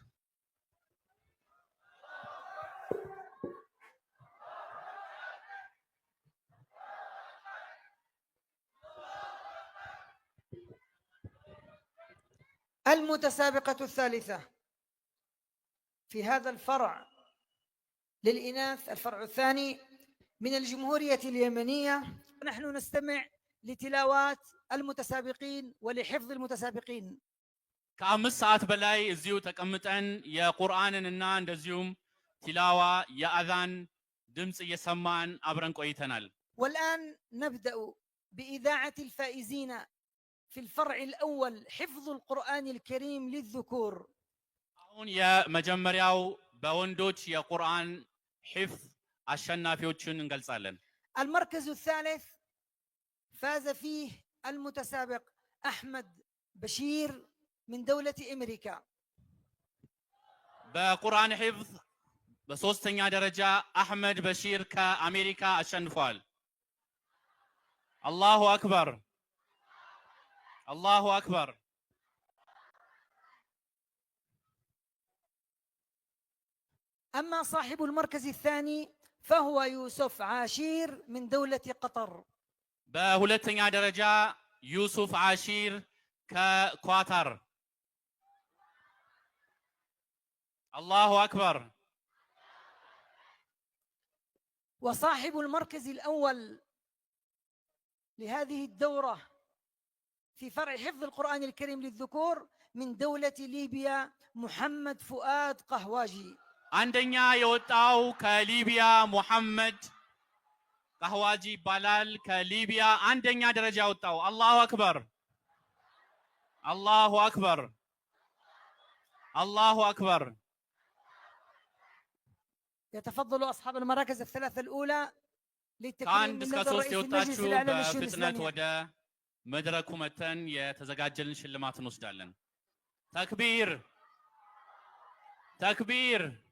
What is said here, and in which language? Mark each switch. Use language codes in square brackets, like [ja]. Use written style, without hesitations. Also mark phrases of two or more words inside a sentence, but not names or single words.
[ar] المتسابقة الثالثة في هذا الفرع للإناث، الفرع الثاني من الجمهورية اليمنية. نحن نستمع لتلاوات المتسابقين ولحفظ المتسابقين. [am] ከአምስት ሰዓት በላይ እዚሁ ተቀምጠን የቁርአንንና እንደዚሁም ቲላዋ የአዛን ድምጽ እየሰማን አብረን ቆይተናል። [ar] والآن نبدأ بإذاعة الفائزين في الفرع الأول حفظ القرآن الكريم للذكور. [am] አሁን የመጀመሪያው በወንዶች የቁርአን ሒፍዝ አሸናፊዎችን እንገልጻለን። [ar] المركز الثالث فاز فيه المتسابق أحمد بشير من دولة أمريكا. [am] በቁርአን ሒፍዝ በሶስተኛ ደረጃ አህመድ በሺር ከአሜሪካ አሸንፏል። [ar] الله أكبر الله أكبر። أما صاحب المركز الثاني فهو يوسف عاشير من دولة قطر. [am] በሁለተኛ ደረጃ ዩሱፍ ዓሺር ከኳታር። [ar] الله أكبر። وصاحب المركز الأول لهذه الدورة في فرع حفظ القرآن الكريم للذكور من دولة ليبيا محمد فؤاد قهواجي. [am] አንደኛ የወጣው ከሊቢያ ሙሐመድ ቀህዋጂ ይባላል። ከሊቢያ አንደኛ ደረጃ ወጣው። [ar] الله أكبر الله أكبر الله أكبر። يتفضل أصحاب المراكز الثلاثة الأولى للتكريم [am] ከአንድ [ar] من [am] እስከ [ar] لدى [am] ሶስት [ar] رئيس المجلس [am] የወጣችሁ [ar] الأعلى للشؤون [am] በፍጥነት [ar] الإسلامية. [am] ወደ መድረኩ መተን የተዘጋጀልን ሽልማት እንወስዳለን። ተክቢር ተክቢር